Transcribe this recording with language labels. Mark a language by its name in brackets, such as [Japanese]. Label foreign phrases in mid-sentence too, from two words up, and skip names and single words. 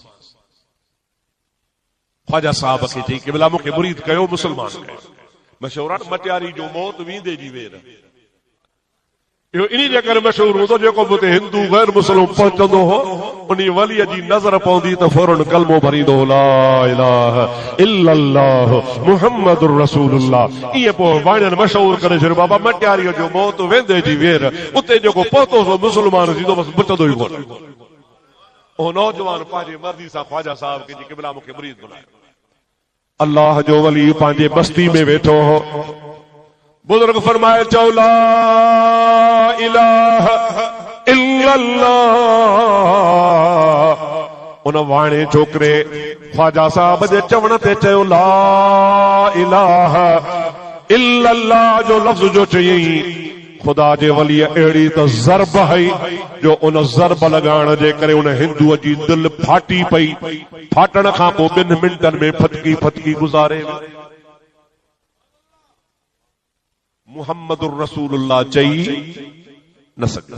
[Sindhi] ख्वाजा साहब खे चई कि भला मूंखे मुरीद कयो, मुसलमान कयो। मशहूर आहे मटियारी जो मौत वींदे जी वेर, इहो इन जे करे मशहूर हूंदो, जेको बि हिंदू गैर मुस्लिम पहुचंदो हो उन वलीअ जी नज़र पवंदी त फौरन कलमो भरींदो, [Arabic] لا إله إلا الله محمد رسول الله. [Sindhi] ईअं पोइ वाणियनि मशहूर करे छॾियो, बाबा मटियारीअ जो मौत वेंदे जी वेर, उते जेको पहुतो सो मुस्लमान थींदो, बसि बचंदो ई कोन। ओ नौजवान पंहिंजे मर्ज़ी सां ख्वाजा साहब खे कि भला मूंखे मुरीद बनायो। अल्लाह जो वली पंहिंजे बस्ती में वेठो हो। बुजुर्ग फरमाए, चओ [Arabic] لا إله إلا الله. [Sindhi] उन वाणे छोकरे ख्वाजा साहब जे चवण ते चयो [Arabic] لا إله إلا الله [Sindhi] जो लफ्ज़ जो चयई, खुदा जे वली अहिड़ी त ज़रब हई जो उन ज़रब लगाइण जे करे उन हिंदूअ जी दिल फाटी पई। फाटण खां पोइ 2 मिंटनि में फटकी फटकी गुज़ारे। [Arabic] محمد رسول الله [Sindhi] चई न सघे।